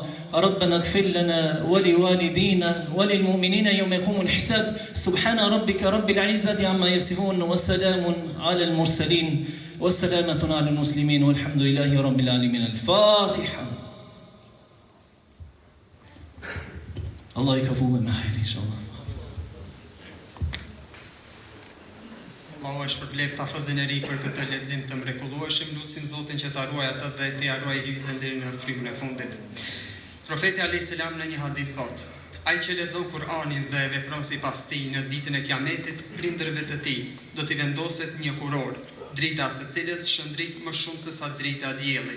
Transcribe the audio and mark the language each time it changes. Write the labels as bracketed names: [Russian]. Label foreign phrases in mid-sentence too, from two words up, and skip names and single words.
[Arabic] ربنا اغفر لنا ولوالدينا وللمؤمنين يوم يقوم الحساب. سبحان ربك رب العزة عما يصفون وسلام على المرسلين والسلامة على المسلمين والحمد لله رب العالمين. الفاتحة. [Albanian] Allah I ka fullë me hajri, inshallah. Allahu është përbleft hafëzin e ri për këtë lexim të mrekullueshëm, lutim Zotin që ta ruaj atë dhe t'i ruaj hifzin deri në frymën e fundit. Profeti [Arabic] عليه السلام [Albanian] në një hadith thotë: ai që lexon Kur'anin dhe vepron sipas tij në ditën e Kiametit, prindërve të tij do t'i vendoset një kuror, drita së cilës shëndrit më shumë se sa drita e diellit.